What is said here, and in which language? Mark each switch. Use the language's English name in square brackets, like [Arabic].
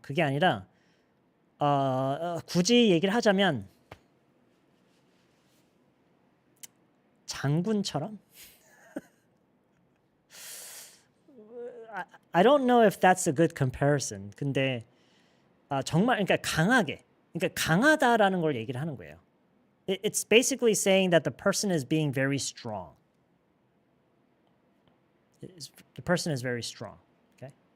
[Korean] 그게 아니라 굳이 얘기를 하자면 장군처럼? [English] I don't know if that's a good comparison. [Korean] 근데 정말 그러니까 강하게. 그러니까 강하다라는 걸 얘기를 하는 거예요. [English] It's basically saying that the person is being very strong. The person is very strong. Okay?